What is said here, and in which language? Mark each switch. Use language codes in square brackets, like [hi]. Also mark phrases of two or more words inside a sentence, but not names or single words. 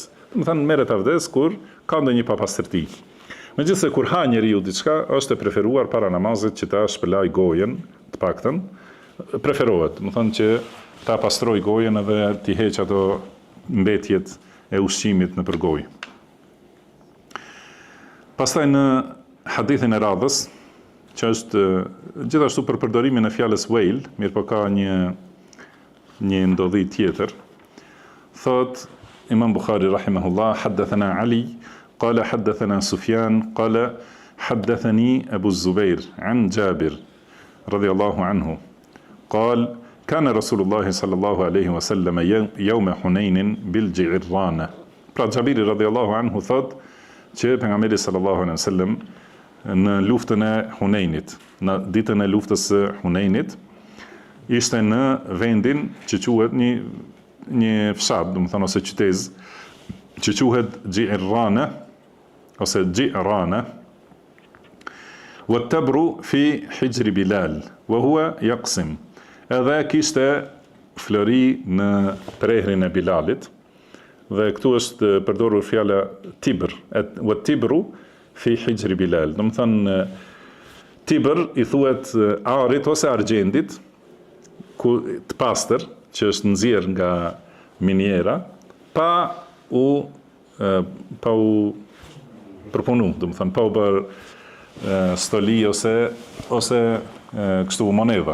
[sq] Do të thënë merret avdes kur ka ndonjë papastërti. Megjithëse kur ha njeriu diçka, është e preferuar para namazit që ta shpëlaj gojen, të paktën preferohet, do të thënë që ta pastroj gojen edhe t'i heq ato mbetjet e ushqimit nëpër gojë. Pastaj në hadithin e radhës, që është gjithashtu për përdorimin e fjalës wail, mirë po ka një ndodhi tjetër. [ar] Thot Imam Bukhari رحمه الله، حدثنا علي، قال حدثنا سفيان، قال حدثني أبو الزبير عن جابر رضي الله عنه. قال كان رسول الله صلى الله عليه وسلم يوم حنين بالجعرانة. [sq] Pra Jabiri [ar] رضي الله عنه [sq] thot që pejgamberi [ar] صلى الله عليه وسلم [sq] në luftën e Hunenit, në ditën e luftës së Hunenit, ishte në vendin që quhet një fshat, domethënë ose qytet që quhet Gjirana ose Gjirana. [ar] والتبر في حجر بلال وهو يقسم. [sq] Edhe kishte flori në prehrin e Bilalit, dhe këtu është përdorur fjala tibr, [ar] والتبر في حجر بلال. [sq] Do të thënë tibr i thuhet arit ose argjendit, të pastër, që është nxjerr nga miniera, pa u përpunu, do të thënë pa u bër stoli ose kështu monedha.